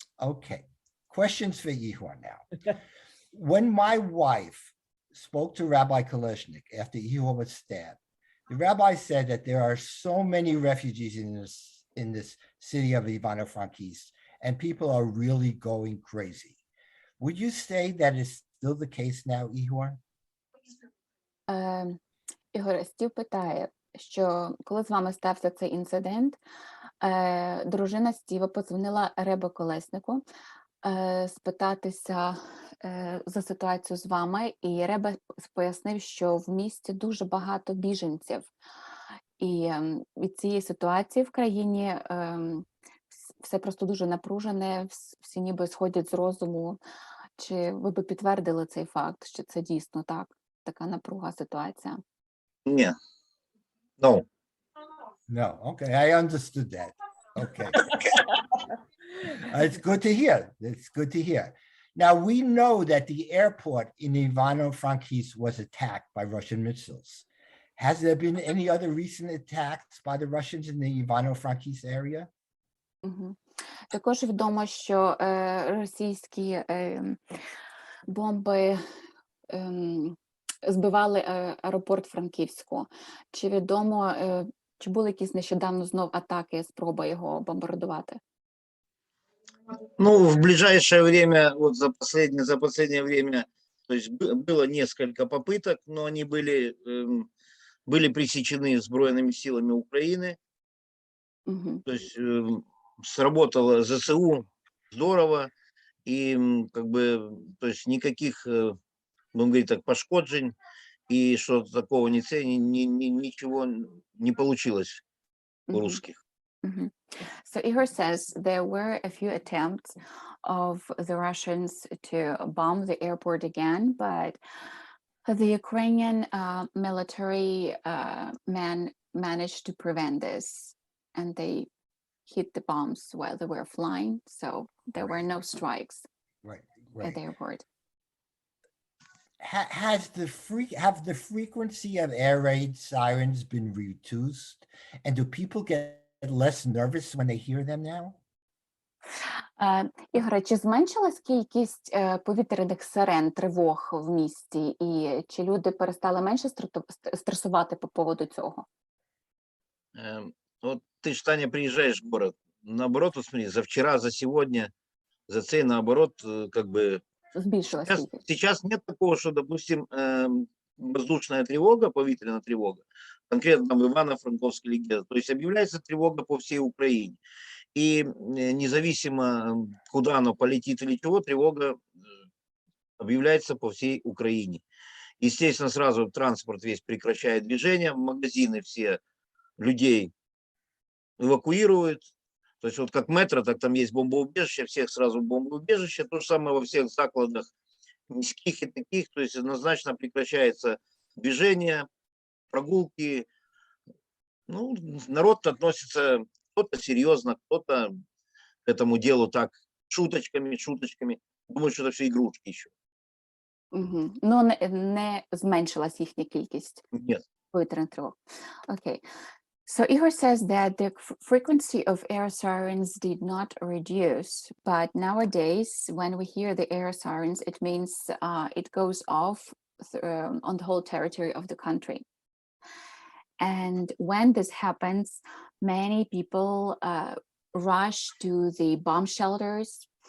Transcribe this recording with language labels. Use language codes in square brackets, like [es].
[en] Okay, questions for Igor now. When my wife spoke to Rabbi Kolesnik after Igor was stabbed, the rabbi said that there are so many refugees in this city of Ivano-Frankivsk, and people are really going crazy. Would you say that is still the case now, Igor? [uk] Ігор, Стів питає, що коли з вами стався цей інцидент, дружина Стіва подзвонила Ребе Колеснику спитатися за ситуацію з вами, і Ребе пояснив, що в місті дуже багато біженців. І від цієї ситуації в країні все просто дуже напружене, всі ніби сходять з розуму. Чи ви б підтвердили цей факт, що це дійсно так, така напруга ситуація? Ні. [en] No. No, okay, I understood that. Okay. It's good to hear. It's good to hear. Now, we know that the airport in Ivano-Frankivsk was attacked by Russian missiles. Has there been any other recent attacks by the Russians in the Ivano-Frankivsk area? [uk] Також відомо, що російські бомби збивали аеропорт Франківську. Чи відомо, чи були якісь нещодавно знов атаки, спроба його бомбардувати? [ru] Ну, в ближайшее время, вот за последнее время, то есть было несколько попыток, но они были пресечены Збройными силами Украины. То есть сработало ЗСУ здорово, и как бы, то есть никаких, будем говорить так, пошкоджень, и что такого ничего не получилось у русских. Mhm. [en] So Igor says there were a few attempts of the Russians to bomb the airport again, but the Ukrainian military managed to prevent this, and they hit the bombs while they were flying, so there were no strikes Right, at right. the airport. Have the frequency of air raid sirens been reduced? And do people get less nervous when they hear them now? [uk] Ігоре, чи зменшилась кількість повітряних сирен, тривог в місті, і чи люди перестали менше стресувати по поводу цього? [ru] Вот ты ж, Таня, приезжаешь в город, наоборот, вот смотри, за вчера, за сегодня, за цей, наоборот, как бы [uk] Збільшилась кількість. [ru] сейчас нет такого, что, допустим, воздушная тревога, повітряная тревога, конкретно там в Ивано-Франковске или где-то, то есть объявляется тревога по всей Украине. И независимо, куда оно полетит или чего, тревога объявляется по всей Украине. Естественно, сразу транспорт весь прекращает движение, магазины все людей эвакуируют. То есть вот как метро, так там есть бомбоубежище, всех сразу в бомбоубежище. То же самое во всех закладах низких и таких. То есть однозначно прекращается движение, прогулки. Ну, народ относится кто-то серьезно, кто-то к этому делу так шуточками. Думаю, что это все игрушки еще. Угу. [uk] Ну, не зменшилась їхня кількість [ru] Нет. [uk] повітряних тривог. [en] Okay. So Igor says that the frequency of air sirens did not reduce, but nowadays, when we hear the air sirens, it means it goes off on the whole territory of the country. And when this happens, many people rush to the bomb shelters.